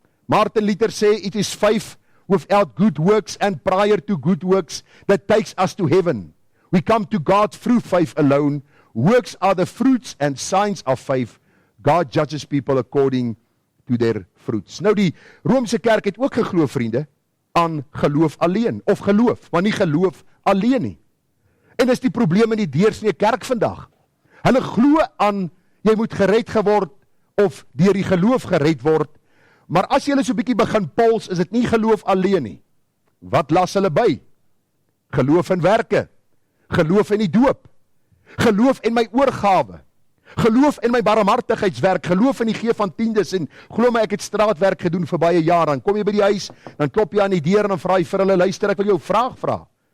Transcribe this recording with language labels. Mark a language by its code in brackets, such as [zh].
[en] Martin Luther sê, it is faith without good works, and prior to good works, that takes us to heaven. We come to God through faith alone. Works are the fruits and signs of faith. God judges people according to their fruits. [af] Nou die Romeinse kerk het ook geglo, vriende, aan geloof alleen, of geloof, maar nie geloof alleen nie. En dis die probleem in die deursnee kerk vandag. Hulle glo aan, jy moet gered geword, of deur die geloof gered word, maar as jy so 'n bietjie begin pols, is dit nie geloof alleen nie. Wat las hulle by? Geloof in werke, geloof in die doop, geloof in my oorgawe, geloof in my barmhartigheidswerk, geloof in die gee van tiendes, en glo my, ek het straatwerk gedoen vir baie jare, dan kom jy by die huis, dan klop jy aan die deur, en dan vra jy vir hulle, luister, ek wil jou 'n vraag vra.